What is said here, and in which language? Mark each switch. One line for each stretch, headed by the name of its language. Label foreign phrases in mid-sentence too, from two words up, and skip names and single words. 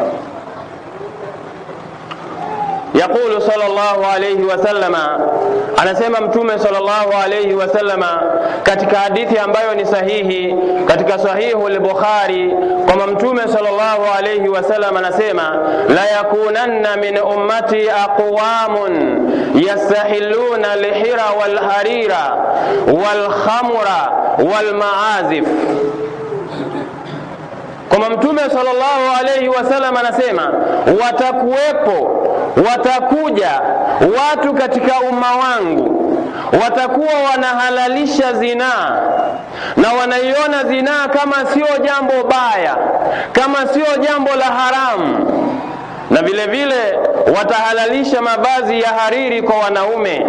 Arabic: يقول صلى الله عليه وسلم,
Swahili: anasema Mtume
Arabic: صلى الله عليه وسلم
Swahili: katika hadithi ambayo ni sahihi katika sahihu al-Bukhari, kwamba Mtume
Arabic: صلى الله عليه وسلم anasema, ليكونن من أمتي أقوام يستحلون الحر والحرير والخمر والمعازف.
Swahili: Kwamba Mtume
Arabic: صلى الله عليه وسلم
Swahili: anasema, watakuja watu katika umma wangu, watakuwa wanahalalisha zinaa, na wanaiona zinaa kama sio jambo baya, kama sio jambo la haramu, na vile vile watahalalisha mavazi ya hariri kwa wanaume.